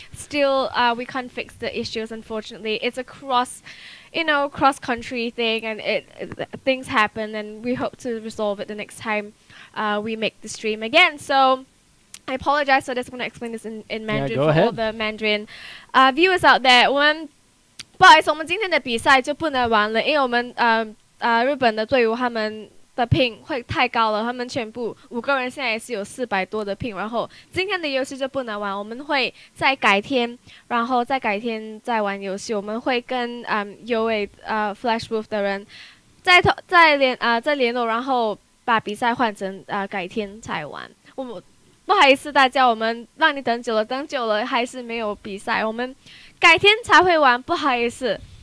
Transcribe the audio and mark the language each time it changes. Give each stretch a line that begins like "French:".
English: Still, we can't fix the issues, unfortunately. It's a cross-country thing, and things happen, and we hope to resolve it the next time we make the stream again. So I apologize for this. I'm going to explain this in Mandarin go for ahead. all the Mandarin viewers out there.
Chinese: 不好意思，我们今天的比赛就不能玩了，因为我们日本的队伍他们的 ping 会太高了，他们全部5个人现在也是有400多的 ping， 然后今天的游戏就不能玩，我们会再改天，然后再改天再玩游戏。我们会跟Flash Wolf 的人再联络，然后把比赛换成改天才玩。不好意思大家，我们让你等久了还是没有比赛，我们改天才会玩，不好意思。